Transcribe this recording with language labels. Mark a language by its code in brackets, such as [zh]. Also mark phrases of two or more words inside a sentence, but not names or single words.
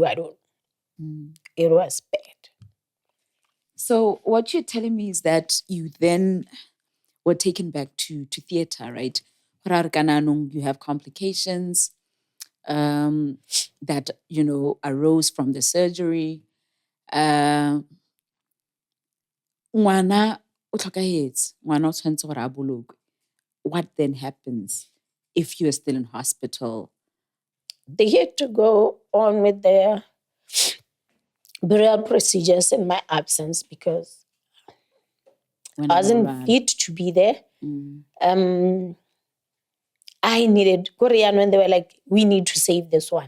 [en] I don't. It was bad. So what you're telling me is that you then were taken back to theater, right? You have complications that, arose from the surgery. [tn] Ngwana o tlhokahetse, ngwana o tshwanetse gore a bolokwe. [en] What then happens if you are still in hospital? They had to go on with their burial procedures in my absence because When I wasn't fit to be there. I needed Korean when they were like, we need to save this one.